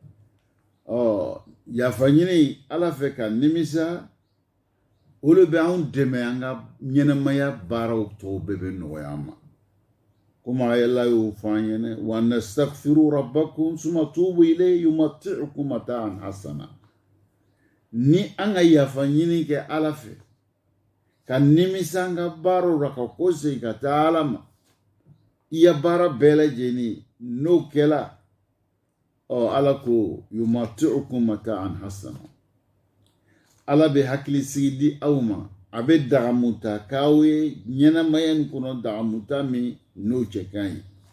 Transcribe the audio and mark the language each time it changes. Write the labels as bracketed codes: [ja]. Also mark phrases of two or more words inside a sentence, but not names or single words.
[bm] yafa ɲini ala fɛ ka nimisa o de bɛ anw dɛmɛ an ka ɲɛnɛmaya baaraw tɔw bɛɛ bɛ nɔgɔya an ma komi ala y'o fɔ an ɲɛna [ar] واستغفروا ربكم ثم توبوا إليه يمتعكم متاعا حسنا [bm] ni an ka yafa ɲini kɛ ala fɛ ka nimisa an ka baaraw la ka ko segin ka taa ala ma i ya baara bɛɛ lajɛlen n'o kɛla ala ko [ar] يمتعكم متاعا حسنا [bm] ala bɛ hakilisigi di aw ma a bɛ dagamuta k'aw ye ɲɛnamaya in kɔnɔ dagamuta min n'o cɛ ka ɲi